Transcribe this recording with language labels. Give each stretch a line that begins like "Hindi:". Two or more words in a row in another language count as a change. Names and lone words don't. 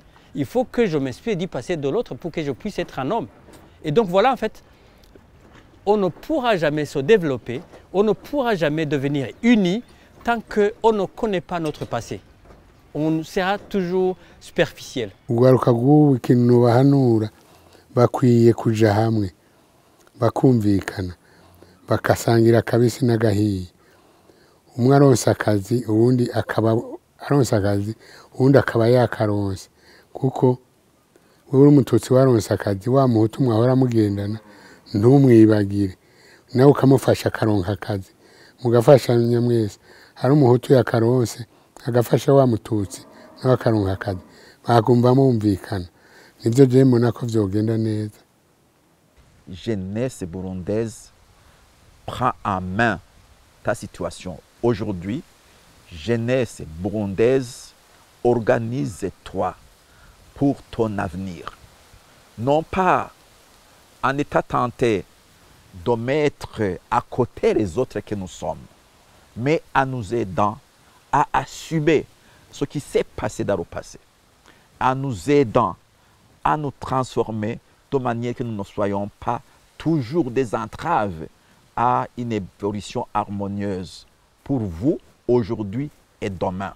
French: Il faut que je m'inspire du passé de l'autre pour que je puisse être un homme. Et donc voilà, en fait, on ne pourra jamais se développer, on ne pourra jamais devenir unis tant qu'on ne connaît pas notre passé. On sera toujours superficiel.
Rundi: Ugaruka gubu ikintu bahanura bakwiye kuja hamwe bakumvikana bakasangira kabisi n'agahiye. Umwe aronsa akazi uwundi akaba aronsa akazi uwundi akaba yakaronsa kuko wewe uri umututsi waronsa akazi wa muhutu mwahora mugendana ntumwibagire nawe ukamufasha akaronka akazi mugafashanya mwese. Hari umuhutu yakaronse agafasha wa mututsi nawe akaronka akazi bagumva mumvikana. Nivyo je mbona ko vyogenda neza.
French: Jeunesse burundaise, prends en main ta situation. Aujourd'hui, jeunesse burundaise, organise-toi pour ton avenir. Non pas en état tenté de mettre à côté les autres que nous sommes, mais en nous aidant à assumer ce qui s'est passé dans le passé, en nous aidant à nous transformer de manière que nous ne soyons pas toujours des entraves à une évolution harmonieuse pour vous, aujourd'hui et demain.